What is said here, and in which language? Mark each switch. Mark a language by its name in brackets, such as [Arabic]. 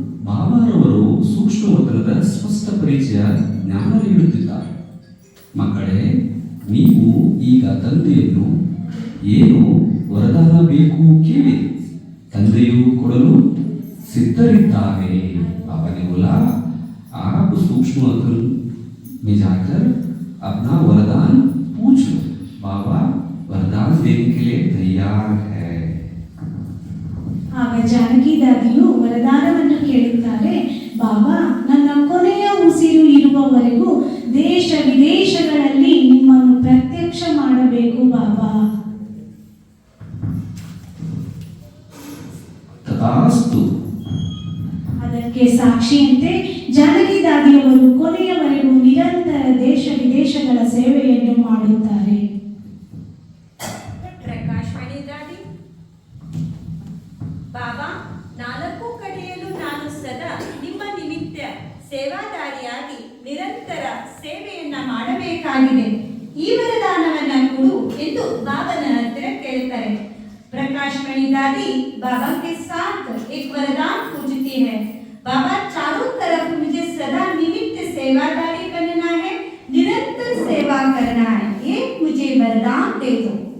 [Kannada] ಬಾಬಾರವರು ಸೂಕ್ಷ್ಮ ವಕ್ರದ ಸ್ಪಷ್ಟ ಪರಿಚಯ ಜ್ಞಾನ ನೀಡುತ್ತಿದ್ದಾರೆ. ಮಕ್ಕಳೇ, ನೀವು ಈಗ ತಂದೆಯನ್ನು ಏನು ವರದಾನ ಬೇಕು ಕೇಳಿ, ತಂದೆಯು ಕೊಡಲು सिद्धरिद्धारे। [Hindi] आपने बोला आप सूक्ष्म अकल में जाकर अपना वरदान पूछ लो, बाबा वरदान देने के लिए तैयार है। [Kannada] ಆಗ ಜಾನಕಿ ದಾದಿಯು ವರದಾನವನ್ನು ಕೇಳುತ್ತಾರೆ. ಬಾಬಾ, ನನ್ನ ಕೊನೆಯ ಉಸಿರು ಇರುವವರೆಗೂ ದೇಶ ವಿದೇಶಗಳಲ್ಲಿ ನಿಮ್ಮನ್ನು ಪ್ರತ್ಯಕ್ಷ ಮಾಡಬೇಕು ಬಾಬಾ. ತಥಾಸ್ತು. ಅದಕ್ಕೆ ಸಾಕ್ಷಿಯಂತೆ ಜಾನಕಿ ದಾದಿಯವರು ಕೊನೆಯವರೆಗೂ ನಿರಂತರ ದೇಶ ವಿದೇಶಗಳ ಸೇವೆಯನ್ನು ಮಾಡುತ್ತಾರೆ. ಪ್ರಕಾಶವಾಣಿ ದಾದಿ, ಬಾಬಾ, ನಾಲ್ಕು ಕಡೆಯಲ್ಲೂ ನಾನು ಸದಾ ನಿಮ್ಮ ನಿಮಿತ್ತ ಸೇವಾದಾರಿಯಾಗಿ ನಿರಂತರ ಸೇವೆಯನ್ನ ಮಾಡಬೇಕಾಗಿದೆ. ಈ ವರದಾನವನ್ನ ಕೊಡು ಎಂದು ಬಾಬನ ಹತ್ತಿರ ಕೇಳ್ತಾರೆ. [Hindi] प्रकाशमणि दादी बाबा के साथ एक वरदान पूछती है, बाबा चारों तरफ मुझे सदा निमित्त सेवादारी बनना है, निरंतर सेवा करना है, ये मुझे वरदान दे दो।